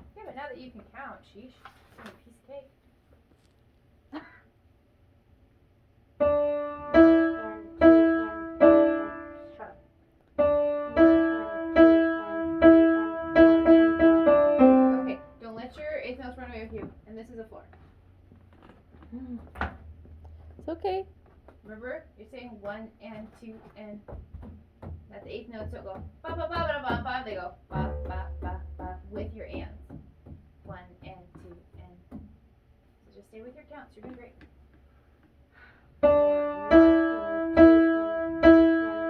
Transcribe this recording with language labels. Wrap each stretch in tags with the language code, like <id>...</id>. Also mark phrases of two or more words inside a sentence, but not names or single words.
<en>Yeah, but now that you can count, sheesh, it's a piece of cake. Okay, don't let your eighth notes run away with you. And this is a 4. It's okay. Remember, you're saying 1 and 2 and that's the eighth note, so go ba ba ba ba ba ba. They go ba ba ba ba with your ands. 1 and 2 and. So just stay with your counts. You're doing great.</en>